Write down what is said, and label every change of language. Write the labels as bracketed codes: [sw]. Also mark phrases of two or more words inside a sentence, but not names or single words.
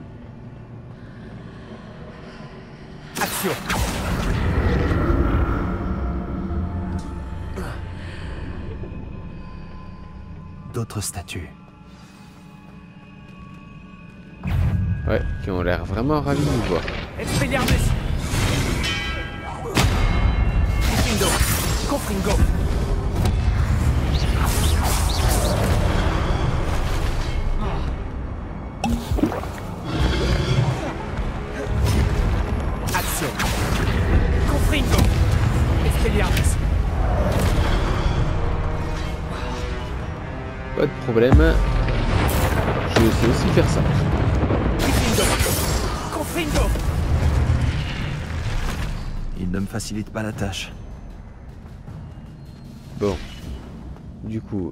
[fr] Action. D'autres statues. qui ont l'air vraiment ravis de nous voir. Expelliarmus. Confringo. Confringo. Action. Confringo. Expelliarmus. Pas de problème. Je sais aussi faire ça. Confringo. Il ne me facilite pas la tâche. Bon. Du coup,